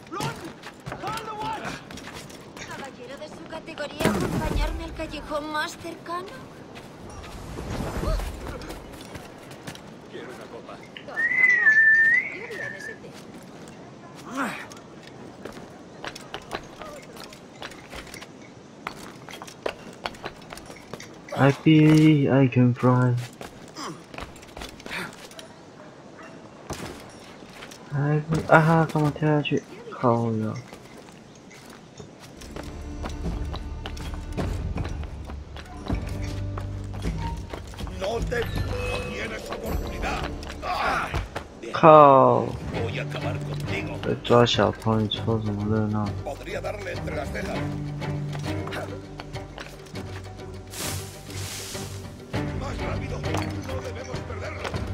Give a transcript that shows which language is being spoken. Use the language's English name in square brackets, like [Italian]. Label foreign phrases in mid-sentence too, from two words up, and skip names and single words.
[Spanish] Caballero de su categoría, ¿acompañarme al callejón más cercano? Quiero una copa. Toma. Qué bien ese té. [English] I feel I can fly. [Chinese] 干嘛跳下去？靠呀！ [Spanish] No tienes oportunidad. [Chinese] 靠！ [Spanish] Voy a acabar contigo. [Chinese] 被抓小偷，你凑什么热闹？ [Spanish] Podría darle entre las cejas. Más rápido. No debemos perderlo.